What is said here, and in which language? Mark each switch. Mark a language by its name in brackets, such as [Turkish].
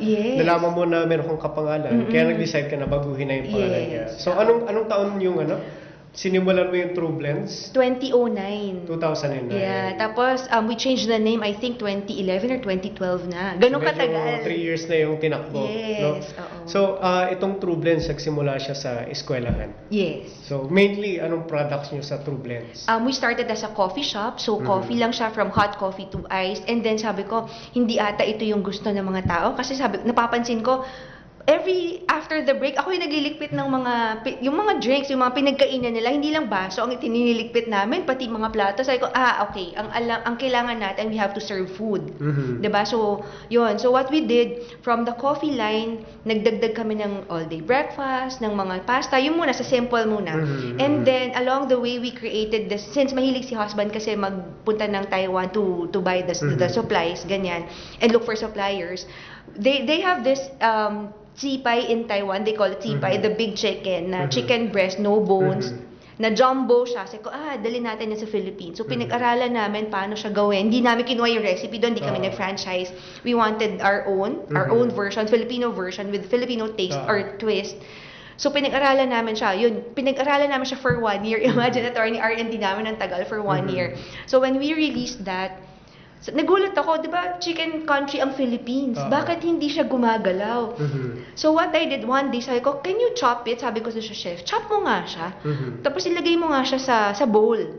[English] Yes. [Filipino] Nalaman mo na meron kang kapangalan. Kaya nag-decide ka na baguhin na yung pangalan niya. [English] Yes. [Filipino] So anong taon yung sinimulan mo yung True Blends? [English] 2009. 2009. Yeah, tapos we changed the name, I think 2011 or 2012 na. [Filipino] Ganun Medyo katagal. 3 years na yung tinakbo. [English] Yes, [Filipino] no? oo. So, itong True Blends, nagsimula siya sa eskwelahan. [English] Yes. [Filipino] So, mainly, anong products nyo sa True Blends? [English] We started as a coffee shop, so coffee [Filipino] lang siya [English] from hot coffee to iced. And then [Filipino] sabi ko, hindi ata ito yung gusto ng mga tao. Kasi napapansin ko, [English] after the break, [Filipino] ako yung nagliligpit ng yung mga drinks, yung mga pinagkainan nila, hindi lang baso ang itiniligpit namin, pati mga plato. Sabi ko, okay, ang kailangan natin, [English] we have to serve food. [Filipino] Diba? So, yun. [English] So, what we did, from the coffee line, [Filipino] nagdagdag kami ng [English] all-day breakfast, [Filipino] ng mga pasta, yung muna, sa simple muna. [English] And then, along the way, we created this, since mahilig si husband kasi magpunta ng Taiwan to buy the supplies, ganyan, and look for suppliers, they have this, Tsipay in Taiwan, they call it Tsipay, the big chicken, na chicken breast, no bones, [Filipino] na jumbo siya. Sabi ko, dali natin yan sa Philippines. So, pinag-aralan namin paano siya gawin. Hindi namin kinuha yung recipe doon, hindi kami nag-franchise. [English] We wanted our own version, Filipino version, with Filipino taste or twist. [Filipino] So, pinag-aralan namin siya. Yun, pinag-aralan namin siya [English] for 1 year. [Filipino] Imagine, attorney R&D namin ng tagal for 1 year. [English] So, when we released that, [Filipino] nagulat ako, di ba, chicken country ang Philippines. Bakit hindi siya gumagalaw? [English] So what I did one day, [Filipino] sabi ko, [English] can you chop it? [Filipino] Sabi ko sa chef, chop mo nga siya. Tapos ilagay mo nga siya sa bowl.